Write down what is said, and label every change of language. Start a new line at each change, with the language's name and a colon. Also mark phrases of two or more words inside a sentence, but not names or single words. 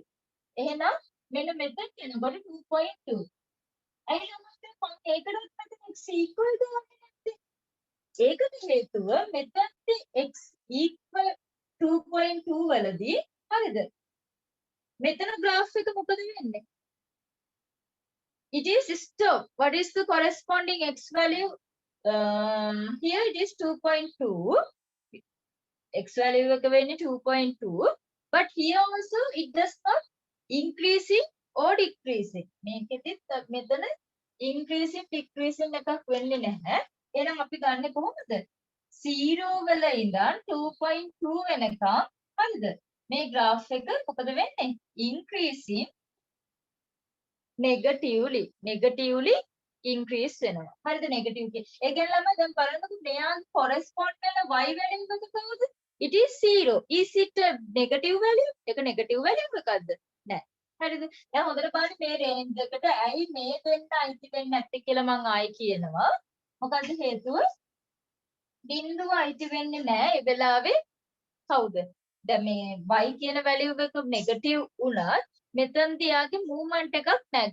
Sinhala: එහෙනම් මෙන්න මෙතන යනකොට 2.2. ඇයි ළමයි මම ඒකටත් මෙතන
English: x equal
Sinhala: දාන්නේ නැත්තේ? ඒකට හේතුව මෙතනදී
English: x equal 2.2
Sinhala: වලදී හරිද? මෙතන graph එක මොකද වෙන්නේ?
English: It is stop. What is the corresponding x value? Here it is 2.2.
Sinhala: X value එක වෙන්නේ 2.2.
English: But here also it does not increasing or decreasing.
Sinhala: මේකෙදිත් මෙතන
English: increasing decreasing
Sinhala: එකක් වෙන්නේ නැහැ. එහෙනම් අපි ගන්නෙ කොහොමද? 0 වල ඉඳන් 2.2 වෙනකම් හරිද? මේ graph එක මොකද වෙන්නේ?
English: Increasing negatively increase
Sinhala: වෙනවා. හරිද? negative කිය. ඒ කියන්නේ ළමයි දැන් බලන්නකො මෙයාගේ correspond වෙන
English: y value
Sinhala: එක කවුද?
English: It is 0. Is it a negative value?
Sinhala: ඒක
English: negative value
Sinhala: එකක්ද? නෑ. හරිද? දැන් හොඳට බලන්න මේ range එකට ඇයි මේ දෙන්න අයිති වෙන්නේ නැත්තේ කියලා මම ආයි කියනවා. මොකද්ද හේතුව? බිඳුව අයිති වෙන්නේ නෑ ඒ වෙලාවේ කවුද? දැන් මේ y කියන value එක negative වුණත් මෙතනදී යාගේ movement එකක් නැහැ.